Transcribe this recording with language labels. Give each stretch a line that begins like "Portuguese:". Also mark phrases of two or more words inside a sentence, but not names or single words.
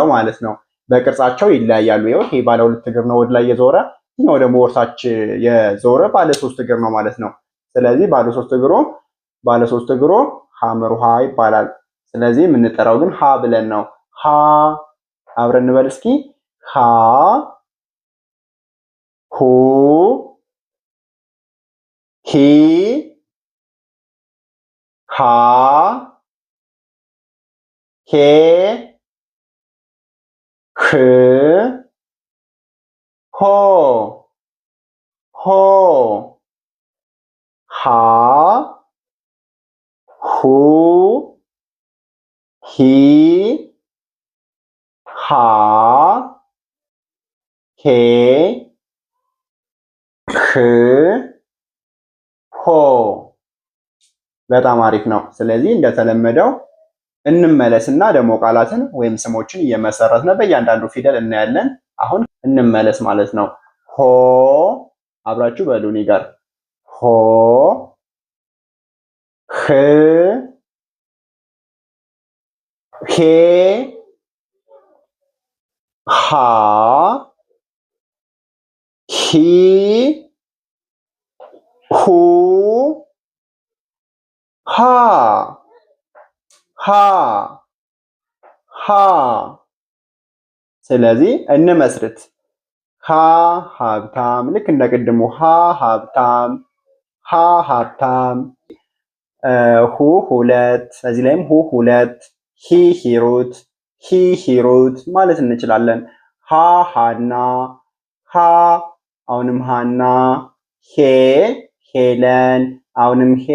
Amharic: ማለት ነው። በቅርጻቸው ይለያያሉ። ይኸው ይሄ ባለ ሁለት እግር ነው ወደ ላይ የዞረ፣ ይሄኛው ደግሞ ወርታች የዞረ ባለ ሶስት እግር ነው ማለት ነው። ስለዚህ ባለ ሶስት እግሩ ሐመር ውሃ ይባላል። ስለዚህ የምንጠራው ግን ሀ ብለን ነው። ሀ አብረን እንበል እስኪ። ሀ ሁ ሂ ሃ ሄ ህ ሆ ሆ ሃ ሁ ሂ ሃ ሄ ህ ሆ። በጣም አሪፍ ነው። ስለዚህ እንደተለመደው እንመለስና ደግሞ ቃላትን ወይም ስሞችን እየመሰረትን በእያንዳንዱ ፊደል እናያለን። አሁን እንመለስ ማለት ነው። ሆ አብራችሁ በሉኒ ጋር ሆ ህ ሄ ሃ ሂ ሁ ሃ ሃ ሃ። ስለዚህ እንመስርት። ሃ ሀብታም፣ ልክ እንደ ቅድሙ ሃ ሀብታም፣ ሃ ሀብታም። ሁ ሁለት፣ እዚህ ላይም ሁ ሁለት፣ ሂ ሂሩት፣ ሂ ሂሩት ማለት እንችላለን። ሃ ሃና፣ ሃ አሁንም ሃና፣ ሄ ሄለን፣ አሁንም ሄ